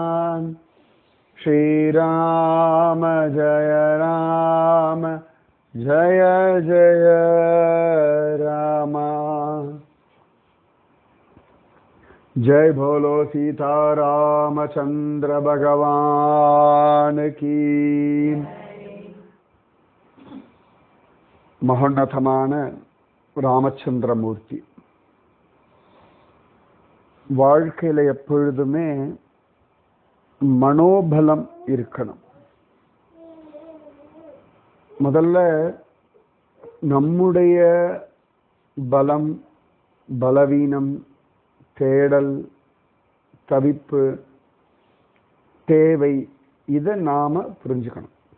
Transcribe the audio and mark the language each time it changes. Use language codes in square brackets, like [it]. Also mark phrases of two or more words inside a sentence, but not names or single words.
[hi] श्री राम जय जय राम। जय बोलो सीता रामचंद्र भगवान की। [ta] மகோன்னதமான ராமச்சந்திரமூர்த்தி வாழ்க்கையில எப்பொழுதுமே மனோபலம் இருக்கணும். முதல்ல நம்முடைய பலம், பலவீனம், தேடல், தவிப்பு, தேவை இதை நாம புரிஞ்சுக்கணும்.